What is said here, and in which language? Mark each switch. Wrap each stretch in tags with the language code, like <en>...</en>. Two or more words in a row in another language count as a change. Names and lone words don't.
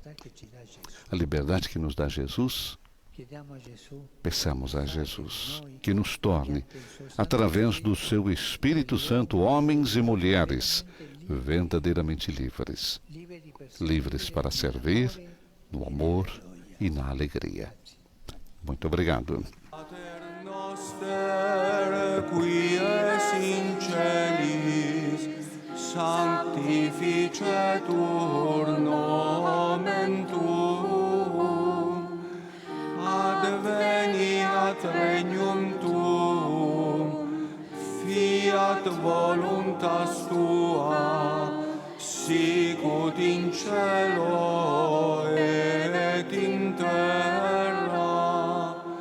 <pt>A liberdade que nos dá Jesus, peçamos a Jesus que nos torne, através do seu Espírito Santo, homens e mulheres verdadeiramente livres. Livres para servir no amor e na alegria. Muito obrigado.</pt> <la>Pater noster, qui es in celis, sanctificetur nomen tuum, adveniat regnum tuum, fiat voluntas tua, sicut in cielo et in terra.</la>